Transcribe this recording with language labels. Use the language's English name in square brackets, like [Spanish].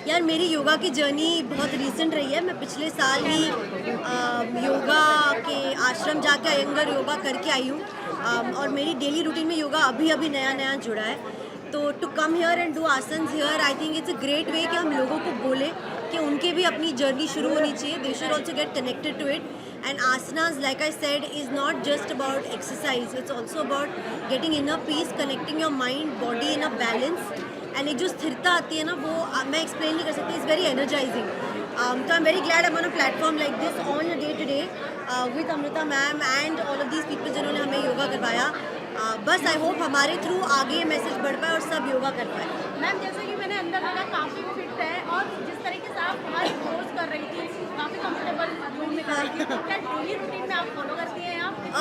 [Hindi] यार मेरी योगा की जर्नी बहुत रीसेंट रही है। मैं पिछले साल ही योगा के आश्रम जाके अयंगर योगा करके आई हूँ और मेरी डेली रूटीन में योगा अभी नया जुड़ा है। तो [English] to come here and do asanas here I think it's a great way [Hindi] कि हम लोगों को बोले कि उनके भी अपनी जर्नी शुरू होनी चाहिए। [English] they should also get connected to it and asanas like I said is not just about exercise, it's also about getting inner peace, connecting your mind body in a balance and [Hindi] एक जो स्थिरता आती है ना वो मैं explain नहीं कर सकती, [English] It's very energising. तो I am very glad I am on a platform like this on a day to day with Amrita ma'am and all of these people [Hindi] जिन्होंने हमें योगा करवाया। बस [English] I hope [Hindi] हमारे थ्रू आगे मैसेज बढ़ पाए और सब योगा कर पाए। मैम जैसे कि मैंने अंदर लगा काफ़ी फिट है और जिस तरीके से आप हमारी कोर्स कर रही थी काफ़ी कंफर्टेबल रूम में कर रही थी, तो क्या डेली रूटीन में आप फॉलो करती हैं आप?